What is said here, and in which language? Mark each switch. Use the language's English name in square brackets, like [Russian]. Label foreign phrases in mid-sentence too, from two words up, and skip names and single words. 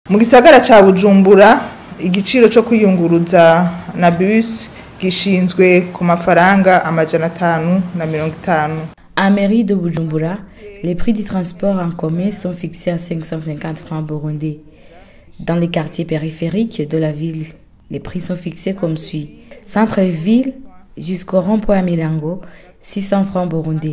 [Rundi] Mu gisagara ca Bujumbura igiciro cyo kwiyunguruza na bus gishinzwe ku mafaranga amajana 550. [French] À mairie de Bujumbura, les prix du transport en commun sont fixés à 550 francs burundais. Dans les quartiers périphériques de la ville, les prix sont fixés comme suit. Centre-ville jusqu'au rond-point Milango, 600 francs burundais.